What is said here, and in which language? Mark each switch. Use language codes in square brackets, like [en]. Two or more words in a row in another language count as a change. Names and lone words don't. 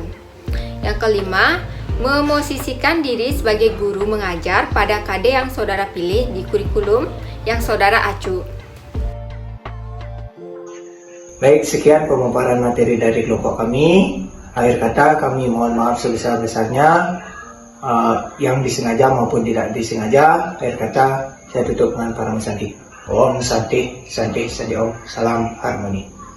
[id] Yang kelima, memosisikan diri sebagai guru mengajar pada KD yang saudara pilih di kurikulum yang saudara acu. Baik, sekian pemaparan materi dari kelompok kami. Akhir kata, kami mohon maaf sebesar-besarnya yang disengaja maupun tidak disengaja. Akhir kata, saya tutup dengan para Santi. [sa] ॐ शान्ति, शान्ति, शान्ति ॐ. [id] Salam harmoni.